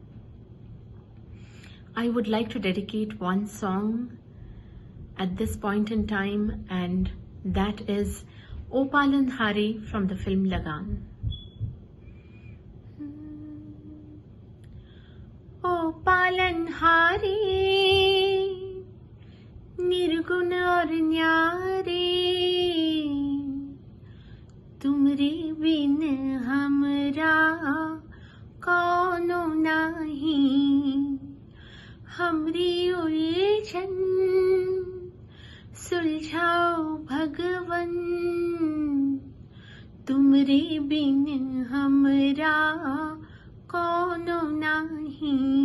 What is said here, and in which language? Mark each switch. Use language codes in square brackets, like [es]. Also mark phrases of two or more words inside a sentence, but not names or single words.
[en] I would like to dedicate one song at this point in time, and that is O Palanhare from the film Lagan. [hi] O Palanhare, निर्गुण और न्यारे, तुमरे बिन हमरा कौनो नाही, हमरी उलझन सुलझाओ भगवन, तुमरे बिन हमरा कौनो नाही।